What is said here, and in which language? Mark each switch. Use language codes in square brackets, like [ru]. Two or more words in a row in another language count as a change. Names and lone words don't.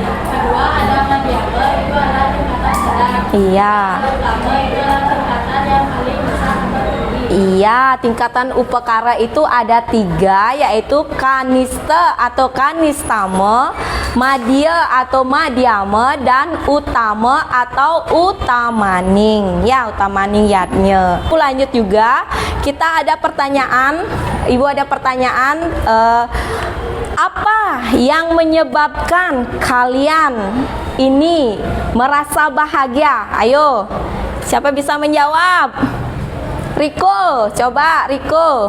[id] Kedua ada madhyama, itu ada tingkatan sedang. Iya. Utama itu adalah tingkatan yang paling besar atau tinggi. Iya, tingkatan upakara itu ada 3, yaitu kanista atau kanistama, madya atau madhyama, dan utama atau utamaning. Ya, utamaning yadnya. Aku lanjut juga, kita ada pertanyaan. Ibu ada pertanyaan, apa yang menyebabkan kalian ini merasa bahagia? Ayo, siapa bisa menjawab? Riko, coba Riko.